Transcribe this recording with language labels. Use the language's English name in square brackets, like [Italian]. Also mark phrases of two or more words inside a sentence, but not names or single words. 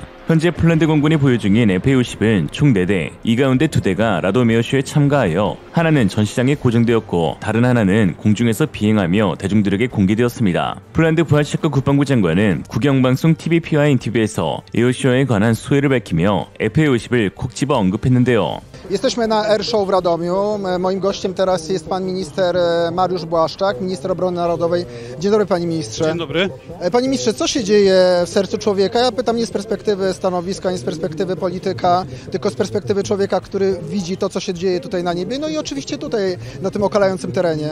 [Korean] 현재 폴란드 공군이 보유 중인 FA-50은 총 4대, 이 가운데 2대가 라도미어쇼에 참가하여 하나는 전시장에 고정되었고 다른 하나는 공중에서 비행하며 대중들에게 공개되었습니다. 폴란드 부하체크 국방부 장관은 국영방송 TVP와의 인터뷰에서 에어쇼에 관한 수혜를 밝히며 FA-50을 콕 집어 언급했는데요. [Polish] Jesteśmy na Air Show w Radomiu. Moim gościem teraz jest pan minister Mariusz Błaszczak, minister obrony narodowej. Dzień dobry, panie ministrze. Dzień dobry. Panie ministrze, co się dzieje w sercu człowieka? Ja pytam nie z perspektywy stanowisko, ani z perspektywy polityka, tylko z perspektywy człowieka, który widzi to, co się dzieje tutaj na niebie, no i oczywiście tutaj, na tym okalającym terenie.